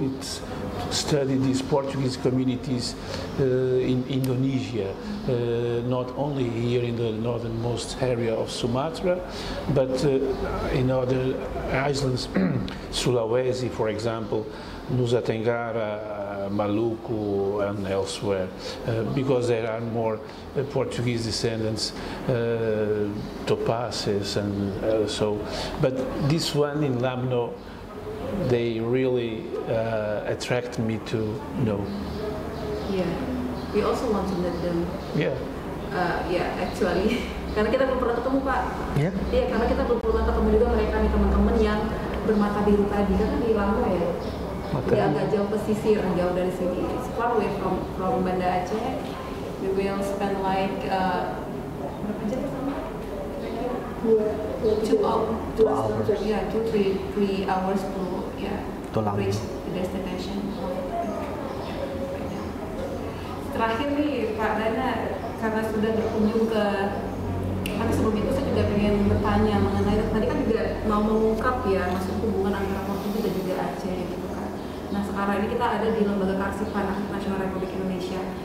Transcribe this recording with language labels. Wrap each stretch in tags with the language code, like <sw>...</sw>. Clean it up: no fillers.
<en>It's study these Portuguese communities in Indonesia, not only here in the northernmost area of Sumatra, but in other islands, Sulawesi, for example, Nusa Tenggara, Maluku, and elsewhere, because there are more Portuguese descendants, Topazes, and so. But this one in Lamno, they really attract me to know. Yeah, we also want to meet them. Yeah.</en> <id>Actually, karena kita belum pernah ketemu, Pak. Iya. Iya, karena kita belum pernah ketemu juga mereka nih, teman-teman yang bermata biru tadi, karena di Lamno ya. Dia agak jauh pesisir, jauh dari sini.</id> <en>It's far away from Banda Aceh. We will spend like</en> <id>berapa jam sama?</id> <en>2 hours. Yeah, 3 hours to reach the destination.</en> <id>Terakhir nih Pak Dana, karena sudah berkunjung ke, kan sebelum itu saya juga pengen bertanya mengenai, tadi kan juga mau mengungkap ya, maksud hubungan antara Portugis dan juga Aceh gitu kan. Nah sekarang ini kita ada di Lembaga Kearsipan Arsip Nasional Republik Indonesia.</id>